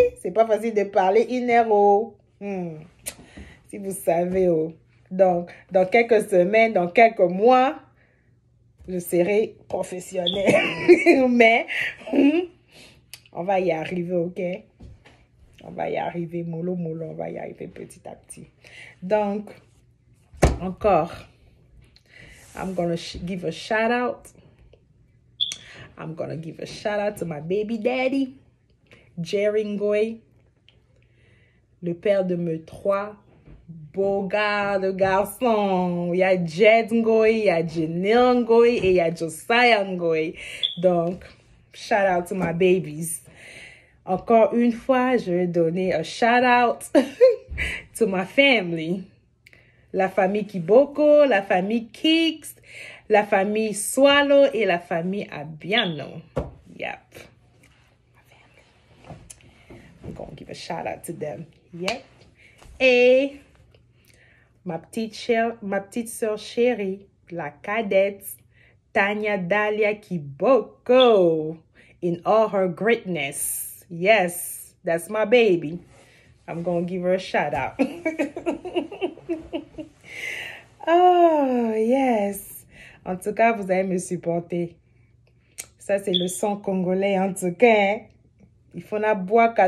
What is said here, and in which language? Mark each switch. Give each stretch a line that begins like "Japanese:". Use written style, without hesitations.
French: C'est pas facile de parler 1 heure, oh. Si vous savez, oh. Donc, dans quelques semaines, dans quelques mois, je serai professionnelle. Mais, on va y arriver, ok? On va y arriver, mollo, on va y arriver petit à petit. Donc, encore,
English: I'm going to give a shout out. I'm going to give a shout out to my baby daddy, Jerry Ngoy,
French: le père de mes 3 beaux gars de garçons. Il y a Jed Ngoy, il y a Janelle Ngoy et il y a Josiah Ngoy. Donc,
English: shout out to my babies.
French: Encore une fois, je vais donner un
English: shout out to my family.
French: La famille Kiboko, la famille Kicks, la famille Swallow et la famille Abiano.
English: Yep. My family. I'm going to give a shout out to them.
French: Yep. Et ma petite sœur chérie, la cadette, Tanya Dalia Kiboko,
English: in all her greatness. Yes, that's my baby. I'm going to give her a shout out. Oh, yes.
French: En tout cas, vous allez me supporter. Ça, c'est le son congolais, en tout cas. Hein? Il faut
Lingala: na boaka.